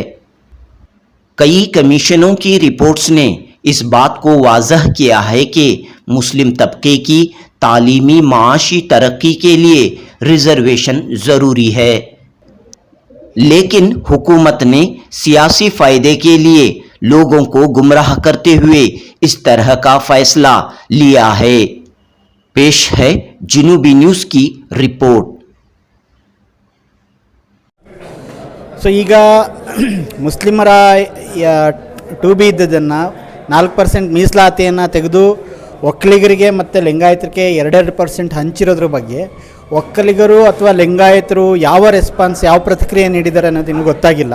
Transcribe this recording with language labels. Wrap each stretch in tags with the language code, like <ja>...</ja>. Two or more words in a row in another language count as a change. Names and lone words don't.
<ur>کئی کمیشنوں کی رپورٹس نے اس بات کو واضح کیا ہے کہ مسلم طبقے کی تعلیمی معاشی ترقی کے لیے ریزرویشن ضروری ہے، لیکن حکومت نے سیاسی فائدے کے لیے لوگوں کو گمراہ کرتے ہوئے اس طرح کا فیصلہ لیا ہے. پیش ہے جنوبی نیوز کی رپورٹ.</ur> <kn>ಸೊ ಈಗ ಮುಸ್ಲಿಮರ 2B ಇದ್ದದನ್ನು 4% ಮೀಸಲಾತಿಯನ್ನು ತೆಗೆದು ಒಕ್ಕಲಿಗರಿಗೆ ಮತ್ತು ಲಿಂಗಾಯತರಿಗೆ 2% ಹಂಚಿರೋದ್ರ ಬಗ್ಗೆ ಒಕ್ಕಲಿಗರು ಅಥವಾ ಲಿಂಗಾಯತರು ಯಾವ ರೆಸ್ಪಾನ್ಸ್, ಯಾವ ಪ್ರತಿಕ್ರಿಯೆ ನೀಡಿದ್ದಾರೆ ಅನ್ನೋದು ನಿಮ್ಗೆ ಗೊತ್ತಾಗಿಲ್ಲ.</kn>